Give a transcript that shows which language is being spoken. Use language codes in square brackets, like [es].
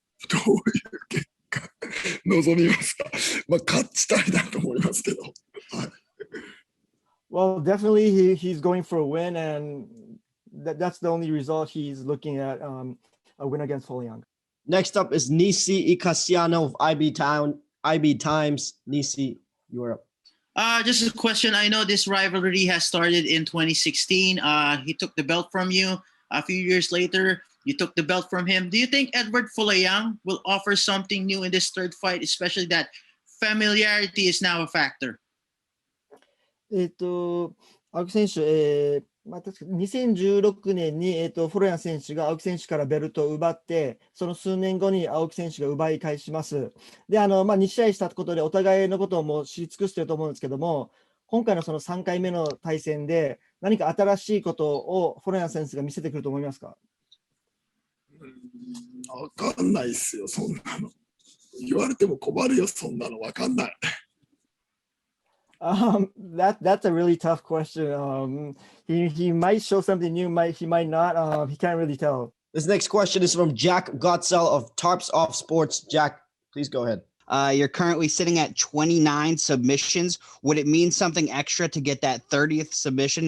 [ja] どういう結果望みますか？勝ちたいなと思いますけど。はい。 [en] Well, definitely he's going for a win, and that's the only result he's looking at, a win against Folayang. Next up is Nisi Icasiano of IB Times. Nisi, you're up. Just a question. I know this rivalry has started in 2016. He took the belt from you. A few years later, you took the belt from him. Do you think Eduard Folayang will offer something new in this third fight, especially that familiarity is now a factor? [ja] 青木選手、確か2016年に、フォロヤン選手が青木選手からベルトを奪って、その数年後に青木選手が奪い返します。で、2試合したことでお互いのことをもう知り尽くしていると思うんですけども、今回のその3回目の対戦で何か新しいことをフォロヤン選手が見せてくると思いますか？わかんないっすよ、そんなの。言われても困るよ、そんなのわかんない。 [en] That's a really tough question. He might show something new, he might not. He can't really tell. This next question is from Jack Gotzel of Tarps Off Sports. Jack, please go ahead. You're currently sitting at 29 submissions. Would it mean something extra to get that 30th submission?